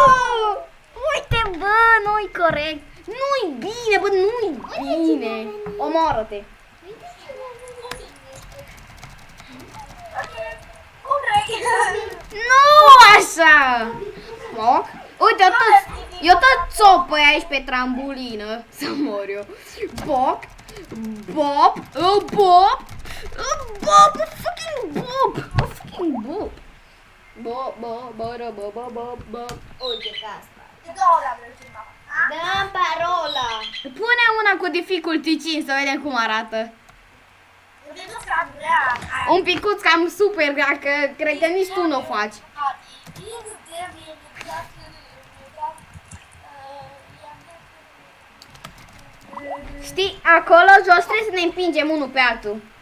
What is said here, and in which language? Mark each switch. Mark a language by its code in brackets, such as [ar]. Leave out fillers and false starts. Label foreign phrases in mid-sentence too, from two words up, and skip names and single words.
[ro] Uite, bă, nu-i corect. Nu-i bine, bă, nu-i bine. Omoară-te. Cum vrei? Nu așa! Foc? Uite, eu tot țopă aici pe trambulină. Să mor eu. Bob, Bob, Bob, Bob, fucking Bob, fucking Bob. Bob, Bob, Bob, Bob, Bob, Bob, Bob. Uite că asta. De două ori am reușit, mama. Dă-mi parola. Pune una cu difficulty 5 să vedem cum arată. Eu te duc la grea. Un picuț cam super, că cred că nici tu nu o faci. Știi, acolo jos trebuie să ne împingem unul pe altul.